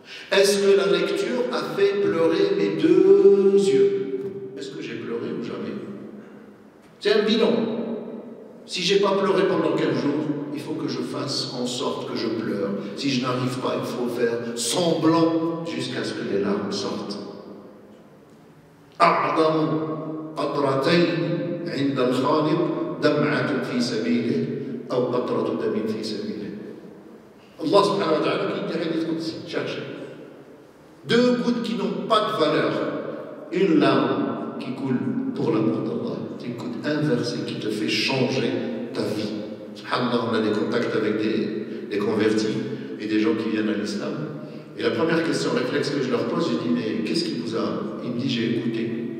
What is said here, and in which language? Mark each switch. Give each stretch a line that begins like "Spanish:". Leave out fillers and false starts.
French: Est-ce que la lecture a fait pleurer mes deux yeux? Est-ce que j'ai pleuré ou jamais? C'est un bilan. Si je n'ai pas pleuré pendant 15 jours, il faut que je fasse en sorte que je pleure. Si je n'arrive pas, il faut faire semblant jusqu'à ce que les larmes sortent.
Arabic: أعظم قطرتين عند الخالق دمعة في سبيله أو قطرة دم في سبيله.
French: Allah subhanahu wa ta'ala qui dit hadith qudsi, cherchez. 2 gouttes qui n'ont pas de valeur, une larme qui coule pour l'amour d'Allah, une goutte inversée qui te fait changer ta vie. Subhanallah, on a des contacts avec des convertis et des gens qui viennent à l'islam. Et la première question réflexe que je leur pose, je dis, mais qu'est-ce qui vous a... Il me dit, j'ai écouté.